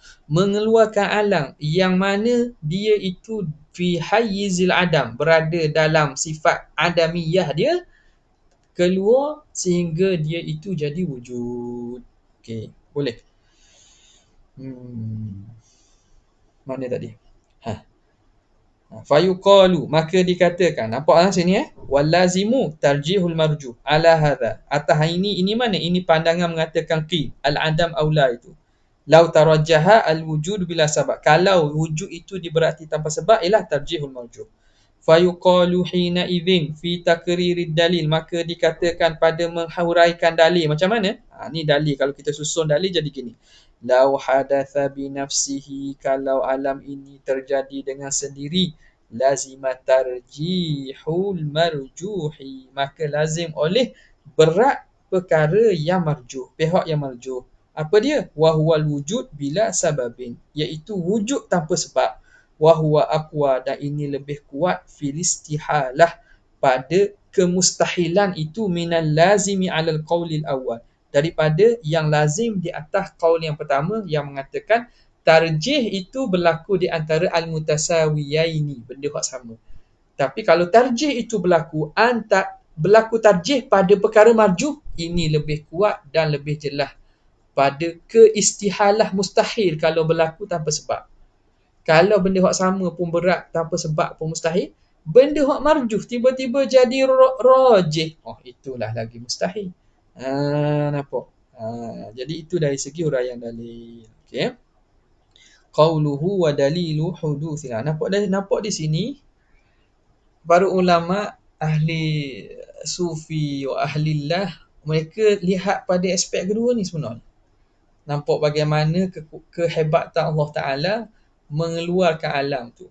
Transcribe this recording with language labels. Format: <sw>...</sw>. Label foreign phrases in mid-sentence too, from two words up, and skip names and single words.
<ms>Mengeluarkan alam yang mana dia itu</ms> <ar>في حيز العدم,</ar> <ms>berada dalam sifat adamiyah dia, keluar sehingga dia itu jadi wujud. Okey, boleh. Mana tadi? Fayuqalu, maka dikatakan, nampak sini</ms> <ar>ولزم ترجيح المرجوح على هذا,</ar> <ms>atas ini mana? Ini pandangan mengatakan</ms> <ar>قيل العدم أولى</ar> <ms>itu.</ms> <ar>لو ترجح الوجود بلا سبب,</ar> <ms>kalau wujud itu diberarti tanpa sebab, ialah</ms> <ar>ترجيح المرجوح. فيقال حينئذ في تقرير الدليل,</ar> <ms>maka dikatakan pada menghuraikan dalil. Macam mana? Ni dalil, kalau kita susun dalil jadi gini.</ms> <ar>لو حدث بنفسه,</ar> <ms>kalau alam ini terjadi dengan sendiri,</ms> <ar>لزم ترجيح المرجوح,</ar> <ms>maka lazim oleh berat perkara yang marjuh, pihak yang marjuh. Apa dia?</ms> <ar>وهو الوجود بلا سبب,</ar> <ms>iaitu wujud tanpa sebab.</ms> <ar>وهو أقوى,</ar> <ms>dan ini lebih kuat</ms> <ar>في الاستحالة,</ar> <ms>pada kemustahilan itu</ms> <ar>من اللازم على القول الأول,</ar> <ms>daripada yang lazim di atas qaul yang pertama yang mengatakan tarjih itu berlaku di antara al-mutasawiyaini, benda hak sama. Tapi kalau tarjih itu berlaku tarjih pada perkara marjuh, ini lebih kuat dan lebih jelas pada keistihalah mustahil kalau berlaku tanpa sebab. Kalau benda hak sama pun berat tanpa sebab pun mustahil, benda hak marjuh tiba-tiba jadi rajih, oh itulah lagi mustahil. Nampak? Jadi itu dari segi huraian dalil. Okey.</ms> <ar>قوله ودليل حدوث.</ar> <ms>Nampak di sini para ulama ahli sufi</ms> <ar>وأهل الله,</ar> <ms>mereka lihat pada aspek kedua ni sebenarnya. Nampak bagaimana kehebatan Allah Ta'ala mengeluarkan alam tu.</ms>